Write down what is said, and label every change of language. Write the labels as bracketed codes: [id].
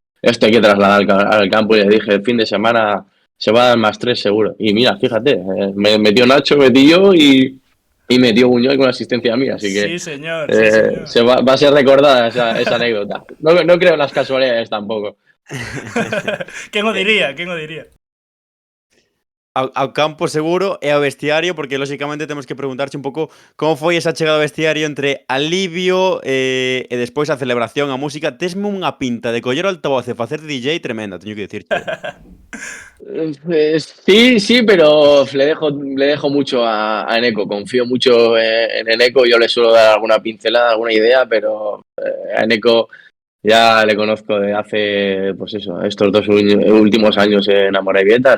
[es] Esto hay que trasladar al campo y le dije, el fin de semana se va a dar +3 seguro. Y mira, fíjate, me metió Nacho, metí yo y metió Buñol con asistencia mía. Así que Sí, señor, sí, señor. va a ser recordada esa anécdota. No creo en las casualidades tampoco. [gl] Quen o diría, quen o diría. Ao campo seguro e ao vestiario, porque lóxicamente temos que preguntarche un pouco como foi esa chegada ao vestiario entre alivio e despois a celebración, a música. Tesme unha pinta de coller o altavoz e facer DJ tremenda, teño que dicirche. [es] Sí, pero le dejo mucho a Eneco. Confío mucho en Eneco. Yo le suelo dar alguna pincelada, alguna idea, pero a Eneco ya le conozco de hace, pues eso, estos 2 últimos años en Amorebieta.